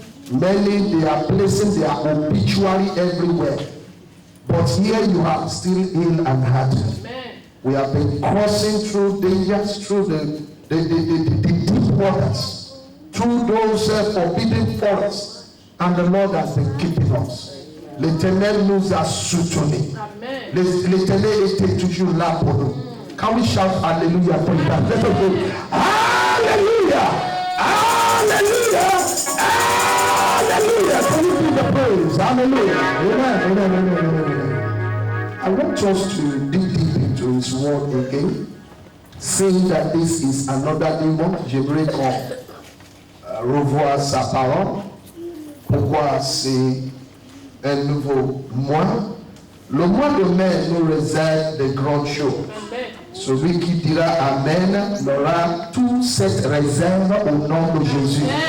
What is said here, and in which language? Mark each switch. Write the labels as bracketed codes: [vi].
[en] Many, they are placing their obituary everywhere. But here you are still ill and hearty. We have been crossing through dangers, through the deep waters, through those forbidden forests, and the Lord has been keeping us. [fr] L'Éternel nous a soutenus. L'Éternel était toujours là pour nous. [en] Can we shout hallelujah for that? Let us go. Hallelujah! Hallelujah! Hallelujah! Can you give the praise? Hallelujah! Amen. Amen. Amen. Amen. I want us to dig deep into His word again, saying that this is another demon. [fr] J'aimerais qu'on revoie sa parole. Pourquoi c'est un nouveau mois? Le mois de mai nous réserve de grandes choses. Celui qui dira Amen aura toute cette réserve au nom de Jésus.